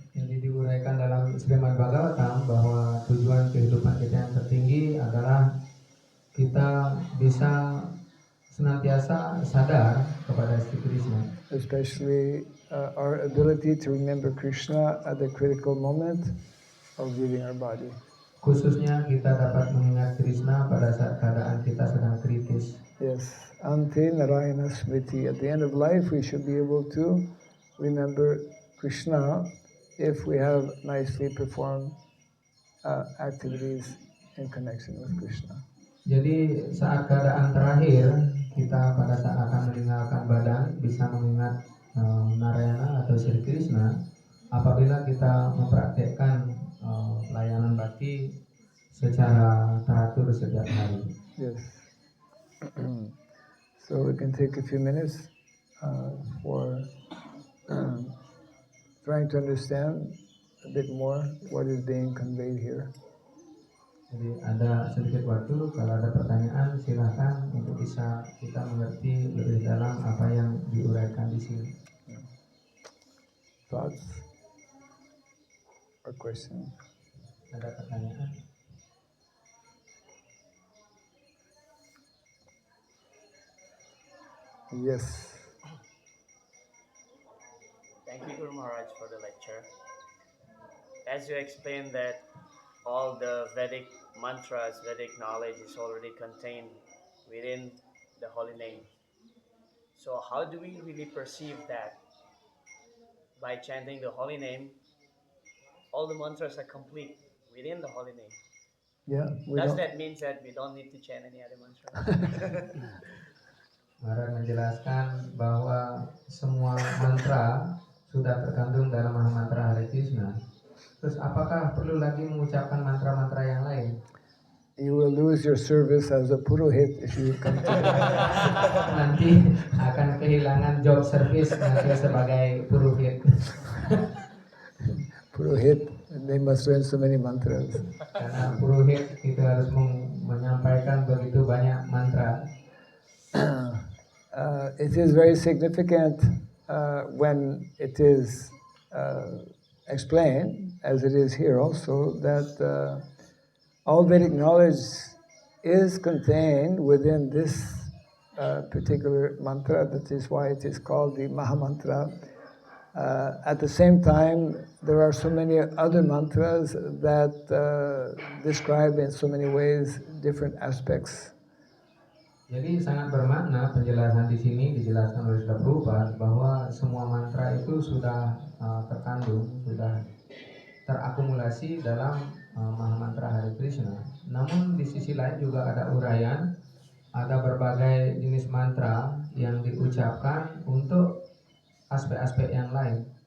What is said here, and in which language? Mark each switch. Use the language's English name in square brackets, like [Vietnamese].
[Indonesian] Jadi diuraikan dalam Srimad Bhagavatam bahwa tujuan kehidupan kita yang tertinggi adalah kita bisa senantiasa sadar kepada Sri Krishna. [English] Especially our ability to remember Krishna at the critical moment of leaving our body. [Indonesian] Khususnya kita dapat mengingat Krishna pada saat keadaan kita sedang kritis. [Sanskrit] Yes, ante narayana smriti. [English] At the end of life, we should be able to remember Krishna if we have nicely performed activities in connection with Krishna. [Indonesian] Jadi saat keadaan terakhir kita pada saat akan meninggalkan badan bisa mengingat Narayana atau Sri Krishna apabila kita mempraktekkan layanan bakti secara teratur setiap hari. [English] Yes. So we can take a few minutes for trying to understand a bit more what is being conveyed here. [Indonesian] Jadi ada sedikit waktu, kalau ada pertanyaan silahkan untuk bisa kita mengerti lebih dalam apa yang diuraikan di sini. [English] Thoughts or questions? [Indonesian] Ada pertanyaan? [English] Yes. Thank you, Guru Maharaj, for the lecture. As you explained that all the Vedic mantras, Vedic knowledge is already contained within the holy name. So how do we really perceive that? By chanting the holy name, all the mantras are complete within the holy name. Yeah. Does that mean that we don't need to chant any other mantra? [Indonesian] Maharaj menjelaskan bahwa semua mantra sudah terkandung dalam Mahamantra Hare Krishna. Terus apakah perlu lagi mengucapkan mantra-mantra yang lain? [English] You will lose your service as a purohit if you come to [Indonesian] Nanti akan kehilangan [English] job service [Indonesian] nanti sebagai purohit. [English] Purohit, they must learn so many mantras. [Indonesian] Karena purohit itu harus menyampaikan begitu banyak mantra. [English] It is very significant when it is explained, as it is here also, that all Vedic knowledge is contained within this particular mantra. That is why it is called the Mahamantra. At the same time, there are so many other mantras that describe in so many ways different aspects. [Indonesian] Jadi sangat bermakna penjelasan di sini dijelaskan oleh Srila Prabhupada bahwa semua mantra itu sudah terkandung, sudah terakumulasi dalam Mahamantra Hare Krishna. Namun di sisi lain juga ada uraian, ada berbagai jenis mantra yang diucapkan untuk aspek-aspek yang lain.